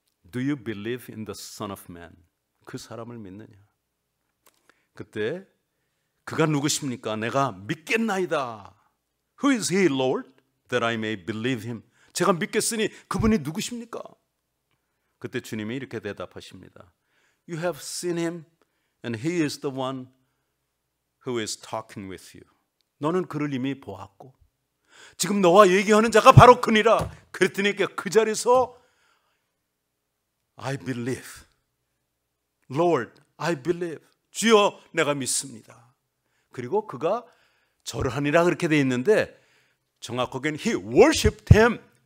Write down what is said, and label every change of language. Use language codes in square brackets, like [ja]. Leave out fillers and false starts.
[en] Do you believe in the Son of Man? [ko] 그 사람을 믿느냐? 그때 그가 누구십니까? 내가 믿겠나이다. [en] Who is he, Lord, that I may believe him? [ko] 제가 믿겠으니 그분이 누구십니까? 그때 주님이 이렇게 대답하십니다. [en] You have seen him and he is the one who is talking with you. [ko] 너는 그를 이미 보았고 지금 너와 얘기하는 자가 바로 그니라. 그랬더니 그 자리에서 [en] I believe. Lord, I believe. [ko] 주여, 내가 믿습니다. 그리고 그가 절을 하니라 그렇게 돼 있는데 정확하게는 [en] he worshipped him.